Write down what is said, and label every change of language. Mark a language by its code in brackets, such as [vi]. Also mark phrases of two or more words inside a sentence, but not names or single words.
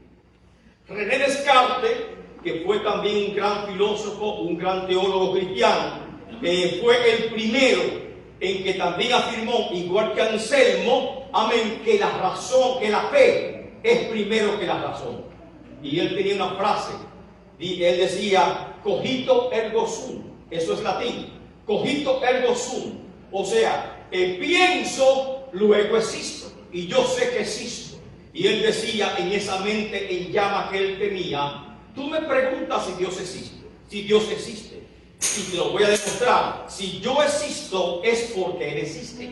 [es] René Descartes, que fue también un gran filósofo, un gran teólogo cristiano, fue el primero en que también afirmó, igual que Anselmo, amén, que la razón, que la fe es primero que la razón. Y él tenía una frase, y él decía, [la] cogito ergo sum, [es] eso es latín, [la] cogito ergo sum, [es] o sea, pienso, luego existo, y yo sé que existo. Y él decía en esa mente en llama que él tenía, tú me preguntas si Dios existe. Si Dios existe, y te lo voy a demostrar, si yo existo es porque Él existe.